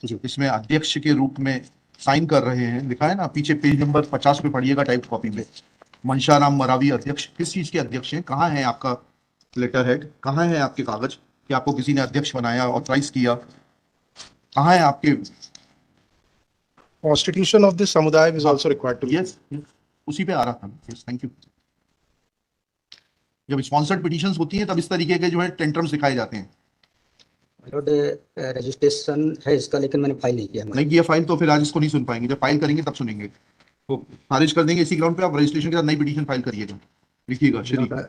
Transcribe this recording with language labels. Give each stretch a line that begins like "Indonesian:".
Hindi: जी। इसमें अध्यक्ष के रूप में साइन कर रहे हैं, लिखा है ना पीछे, पेज नंबर 50 पे पढ़िएगा टाइप कॉपी में। मनशाराम मरावी अध्यक्ष, किस चीज के अध्यक्ष हैं? कहाँ है आपका लेटर हेड? कहाँ है आपके कागज कि आपको किसी ने अध्यक्ष बनाया, ऑथराइज किया? कहाँ है आपके?
English: Constitution of this samudaya is also required to be.
Hindi: Yes, उसी पे आ रहा था। Yes, thank you. जब स्पॉन्सर्ड पिटीशंस होती हैं तब इस तरीके के जो है टेंट्रम्स दिखाए जाते हैं। लॉर्ड रजिस्ट्रेशन है इसका, लेकिन मैंने फाइल नहीं किया। नहीं किया फाइल तो फिर आज इसको नहीं सुन पाएंगे। जब फाइल करेंगे तब सुनेंगे, तो खारिज कर देंगे। इसी ग्राउंड पे आप रजिस्ट्रेशन के साथ नई पिटीशन फाइल करिएगा, लिखिएगा श्री।